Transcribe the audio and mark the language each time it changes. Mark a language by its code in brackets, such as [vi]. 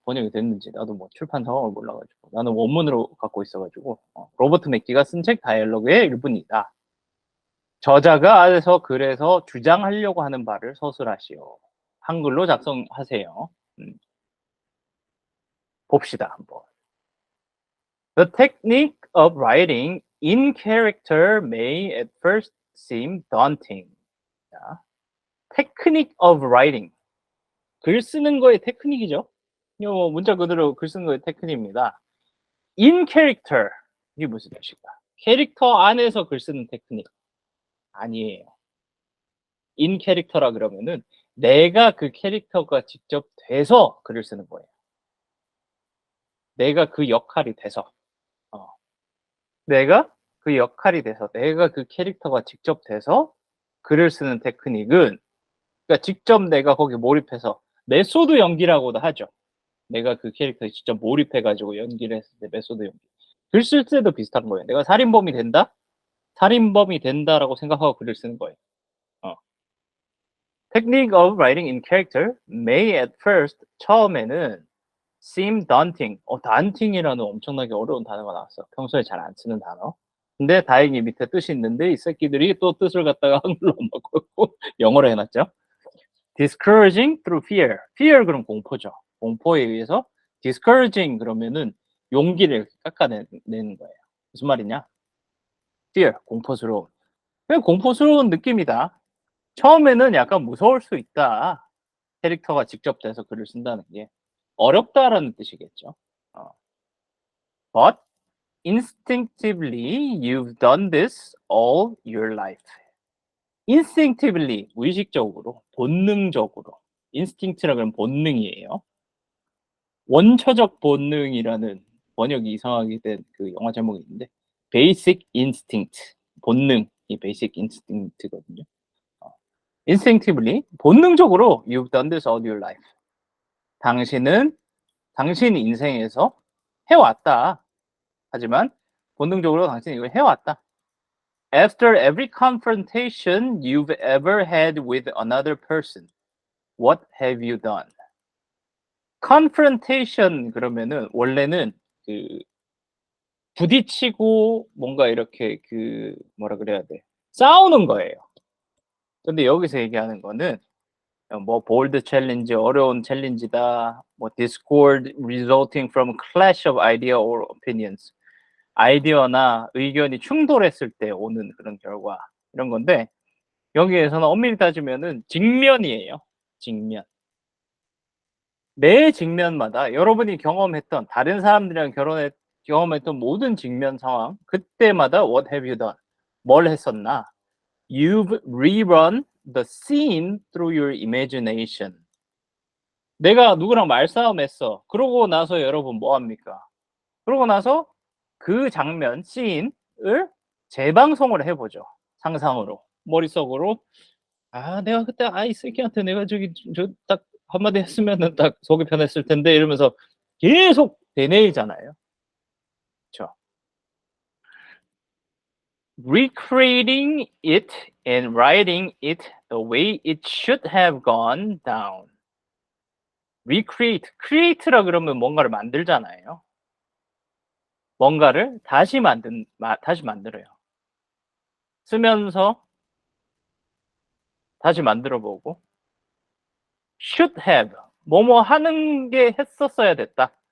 [ko] 번역이 됐는지 나도 뭐 출판 상황을 몰라가지고 나는 원문으로 갖고 있어가지고 로버트 맥기가 쓴 책 다이얼로그의 일부이다. 저자가 안에서 그래서 주장하려고 하는 바를 서술하시오. 한글로 작성하세요. 봅시다, 한번. [en] The technique of writing in character may at first seem daunting. [ko] 자, [en] technique of writing. [ko] 글 쓰는 거의 테크닉이죠. 요 문자 그대로 글 쓰는 거의 테크닉입니다. [en] In character. [ko] 이게 무슨 뜻일까? 캐릭터 안에서 글 쓰는 테크닉. 아니에요. In character라 그러면은 내가 그 캐릭터가 직접 돼서 글을 쓰는 거예요. 내가 그 역할이 돼서. 내가 그 역할이 돼서, 내가 그 캐릭터가 직접 돼서 글을 쓰는 테크닉은, 그러니까 직접 내가 거기 몰입해서, 메소드 연기라고도 하죠. 내가 그 캐릭터에 직접 몰입해가지고 연기를 했을 때 메소드 연기. 글 쓸 때도 비슷한 거예요. 내가 살인범이 된다? 살인범이 된다라고 생각하고 글을 쓰는 거예요. [en] Technique of writing in character may at first, [ko] 처음에는 [en] seem daunting. [ko] daunting이라는 엄청나게 어려운 단어가 나왔어. 평소에 잘 안 쓰는 단어. 근데 다행히 밑에 뜻이 있는데 이 새끼들이 또 뜻을 갖다가 한글로 안 바꿨고 영어로 해놨죠. [en] Discouraging through fear. [ko] Fear 그럼 공포죠. 공포에 의해서 discouraging 그러면은 용기를 깎아내는 거예요. 무슨 말이냐? Fear, 공포스러운. 그냥 공포스러운 느낌이다. 처음에는 약간 무서울 수 있다. 캐릭터가 직접 돼서 글을 쓴다는 게 어렵다라는 뜻이겠죠. [en] But instinctively you've done this all your life. [ko] instinctively, 무의식적으로, 본능적으로. instinct라 그러면 본능이에요. 원초적 본능이라는 번역이 이상하게 된 그 영화 제목이 있는데 basic instinct, 본능이 basic instinct거든요. [en] instinctively, [ko] 본능적으로 [en] you've done this all your life. [ko] 당신 인생에서 해왔다. 하지만 본능적으로 당신이 이걸 해왔다. [en] After every confrontation you've ever had with another person, what have you done? [ko] confrontation 그러면은 원래는 그 부딪히고 뭔가 이렇게 그 뭐라 그래야 돼? 싸우는 거예요. 근데 여기서 얘기하는 거는 뭐 [en] bold challenge, [ko] 어려운 챌린지다. 뭐 [en] discord resulting from clash of idea or opinions. [ko] 아이디어나 의견이 충돌했을 때 오는 그런 결과 이런 건데 여기에서는 엄밀히 따지면은 직면이에요. 직면. 매 직면마다 여러분이 경험했던 다른 사람들이랑 경험했던 모든 직면 상황 그때마다 [en] what have you done? [ko] 뭘 했었나? [en] You've rerun the scene through your imagination. [ko] 내가 누구랑 말싸움했어. 그러고 나서 여러분 뭐 합니까? 그러고 나서 그 장면, 씬을 재방송을 해보죠. 상상으로. 머릿속으로. 내가 그때 이 새끼한테 내가 저 딱 한마디 했으면은 딱 속이 편했을 텐데 이러면서 계속 되뇌이잖아요. 그렇죠. [en] Recreating it and writing it the way it should have gone down. [ko] create라 그러면 뭔가를 만들잖아요. 뭔가를 다시 만들어요. 쓰면서 다시 만들어보고 [en] should have, [ko] 뭐뭐 하는 게 했었어야 됐다.